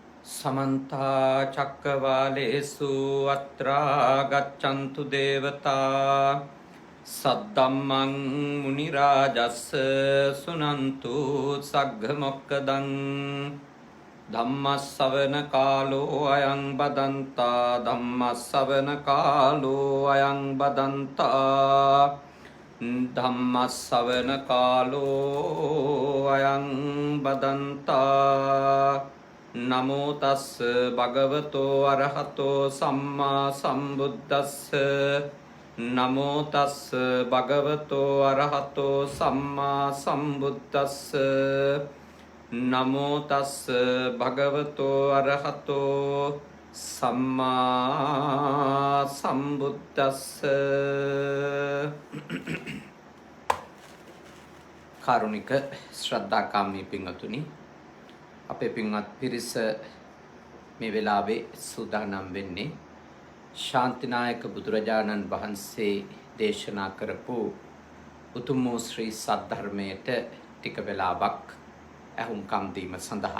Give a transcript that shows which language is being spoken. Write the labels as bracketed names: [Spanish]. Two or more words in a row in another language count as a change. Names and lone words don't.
[Pali] समन्ता चक्रवालेषु अत्रा गच्छन्तु देवता सद्धम्मं मुनिराजस्य शृण्वन्तु सग्गमोक्कदं धम्मश्रवणकालो अयं बदन्ता धम्मश्रवणकालो अयं बदन्ता धम्मश्रवणकालो अयं बदन्ता नमो तस् भगवतो अरहतो सम्मा सम्बुद्धस्स नमो तस् भगवतो अरहतो सम्मा सम्बुद्धस्स नमो तस् भगवतो अरहतो सम्मा सम्बुद्धस्स [Sinhala] කාරුණික ශ්‍රද්ධාකාමී පින්වතුනි අපේ පින්වත් පිරිස මේ වෙලාවේ සූදානම් වෙන්නේ ශාන්තිනායක බුදුරජාණන් වහන්සේ දේශනා කරපු උතුම් වූ ශ්‍රී සද්ධර්මයට ටික වෙලාවක් ඇහුම්කම් දීම සඳහා.